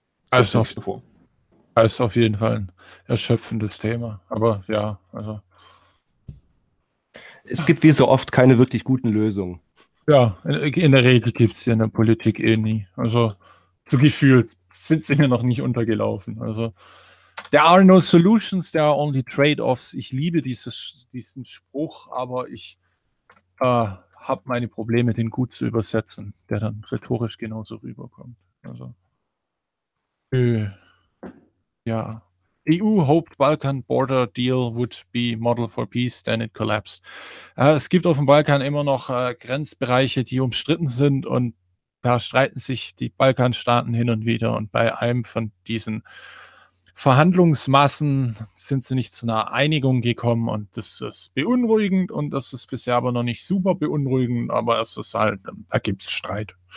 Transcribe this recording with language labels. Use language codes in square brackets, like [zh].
[de] Also auf jeden Fall ein erschöpfendes Thema, aber ja, also. Es gibt wie so oft keine wirklich guten Lösungen. Ja, in der Regel gibt es sie in der Politik eh nie. Also so gefühlt sind sie mir noch nicht untergelaufen. [en] Also there are no solutions, there are only trade-offs. [de] Ich liebe diesen Spruch, aber ich habe meine Probleme, den gut zu übersetzen, der dann rhetorisch genauso rüberkommt. Also ja. [en] EU hoped Balkan border deal would be model for peace, then it collapsed. [de] Es gibt auf dem Balkan immer noch Grenzbereiche, die umstritten sind, und da streiten sich die Balkanstaaten hin und wieder, und bei einem von diesen Verhandlungsmassen sind sie nicht zu einer Einigung gekommen, und das ist beunruhigend, und das ist bisher aber noch nicht super beunruhigend, aber es ist halt, da gibt es Streit.